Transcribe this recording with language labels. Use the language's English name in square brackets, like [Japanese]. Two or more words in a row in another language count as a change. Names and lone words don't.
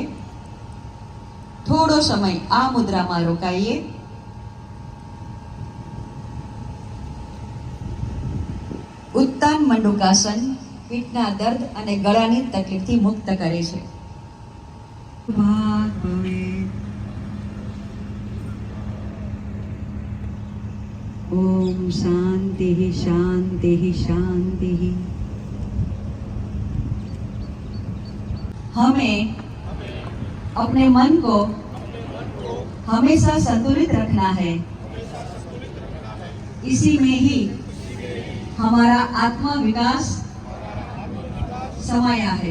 [Gujarati] થોડો સમય આ મુદ્રામાં રોકાઈએ. ઉત્તાન મંડુકાસન પીઠના દર્દ અને ગળાની તકલીફથી મુક્ત કરે છે. ભાગ ભવે. [Sanskrit] ओम शांति शांति शांति. [Hindi] हमें अपने मन को हमेशा संतुलित रखना है. इसी में ही हमारा आत्मा विकास समाया है.